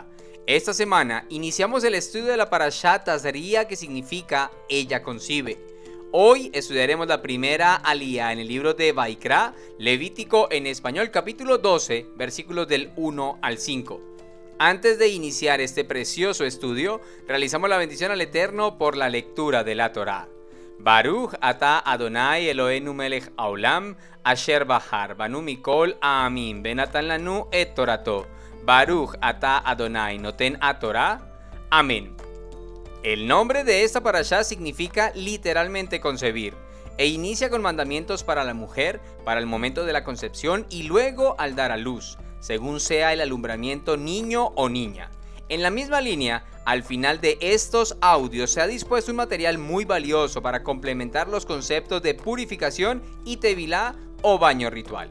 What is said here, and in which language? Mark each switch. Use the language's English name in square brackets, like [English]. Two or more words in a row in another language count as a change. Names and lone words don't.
[Spanish] Esta semana iniciamos el estudio de la Parashat Tazria, que significa ella concibe. Hoy estudiaremos la primera alía en el libro de Vaikra, Levítico en español, capítulo 12, versículos del 1 al 5. Antes de iniciar este precioso estudio, realizamos la bendición al Eterno por la lectura de la Torá. [Hebrew] ברוך אתה אדוני אלוהינו מלך העולם אשר בחר בנו מכל העמים ונתן לנו את תורתו. ברוך אתה אדוני נותן התורה. [Spanish] Amén. El nombre de esta parashá significa literalmente concebir, e inicia con mandamientos para la mujer, para el momento de la concepción y luego al dar a luz, según sea el alumbramiento niño o niña. En la misma línea, al final de estos audios se ha dispuesto un material muy valioso para complementar los conceptos de purificación y tevilá o baño ritual.